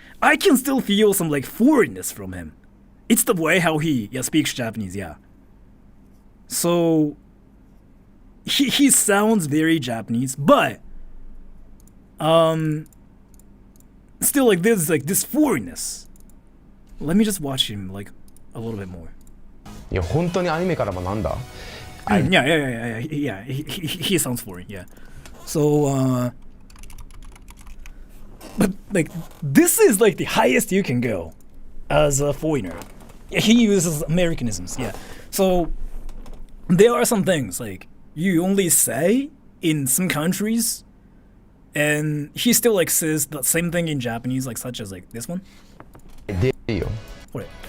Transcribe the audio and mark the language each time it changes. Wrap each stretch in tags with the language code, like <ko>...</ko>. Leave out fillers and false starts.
<en>I can still feel some like foreignness from him. It's the way how he speaks Japanese, yeah. So he sounds very Japanese, but still like there's like this foreignness. Let me just watch him like a little bit more.</en> <ja>いや本当にアニメから学んだ。</ja> <en>Yeah. He sounds foreign. Yeah. So, but like this is like the highest you can go as a foreigner. He uses Americanisms. Yeah. So there are some things like you only say in some countries, and he still like says the same thing in Japanese, like such as like this one. What?</en>